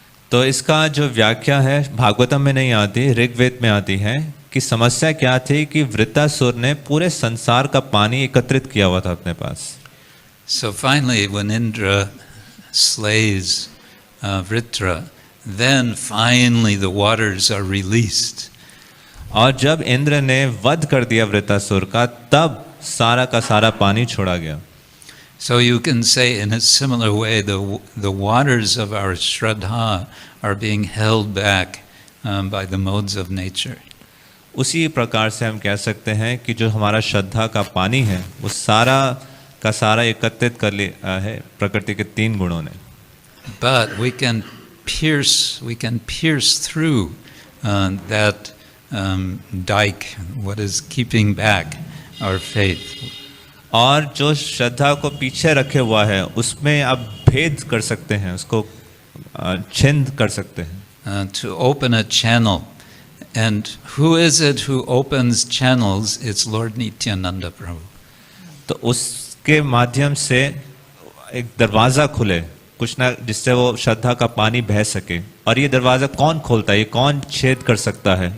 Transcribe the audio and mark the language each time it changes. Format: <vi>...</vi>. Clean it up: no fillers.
<hi>तो इसका जो व्याख्या है भागवतम में नहीं आती, ऋग्वेद में आती है कि समस्या क्या थी कि वृत्रासुर ने पूरे संसार का पानी एकत्रित किया हुआ था अपने पास.</hi> <en>So finally, when Indra slays Vritra, then finally the waters are released.</en> <hi>और जब इंद्र ने वध कर दिया वृत्रासुर का, तब सारा का सारा पानी छोड़ा गया.</hi> <en>So you can say in a similar way, the waters of our Shraddha are being held back by the modes of nature.</en> <hi>उसी प्रकार से हम कह सकते हैं कि जो हमारा श्रद्धा का पानी है वो सारा का सारा एकत्रित कर लिया है प्रकृति के 3 गुणों ने.</hi> <en>But we can pierce through that dike, what is keeping back our faith.</en> <hi>और जो श्रद्धा को पीछे रखे हुआ है उसमें आप भेद कर सकते हैं, उसको छिंद कर सकते हैं.</hi> <en>To open a channel. And who is it who opens channels? It's Lord Nityananda Prabhu.</en> <hi>तो उसके माध्यम से एक दरवाज़ा खुले कुछ ना, जिससे वो श्रद्धा का पानी बह सके. और ये दरवाज़ा कौन खोलता है, ये कौन छेद कर सकता है?</hi>